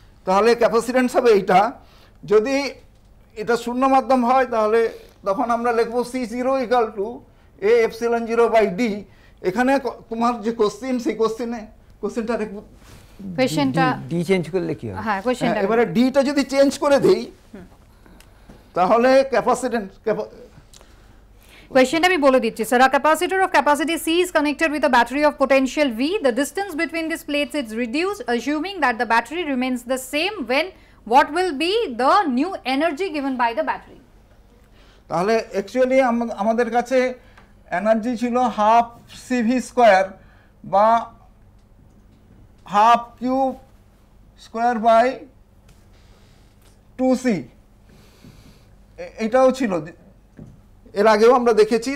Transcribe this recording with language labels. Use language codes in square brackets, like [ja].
[bn] তাহলে ক্যাপাসিটেন্স হবে এইটা। যদি এটা শূন্য মাধ্যম হয় তাহলে তখন আমরা লিখবো C zero equal to A epsilon zero by D. এখানে তোমার যে কোশ্চিন, সেই কোশ্চিনটা ডি চেঞ্জ করলে কি হবে? হ্যাঁ, কোশ্চেনটা এবারে ডিটা যদি চেঞ্জ করে দেই তাহলে ক্যাপাসিটেন্স, [en] Question [bn] আমি বলে দিচ্ছি sir. [en] A capacitor of capacity C is connected with a battery of potential V. The distance between these plates is reduced, assuming that the battery remains the same. When what will be the new energy given by the battery? [bn] তাহলে actually আমাদের কাছে energy ছিল half CV square বা half Q square by 2c, এটাও ছিল, এর আগেও আমরা দেখেছি।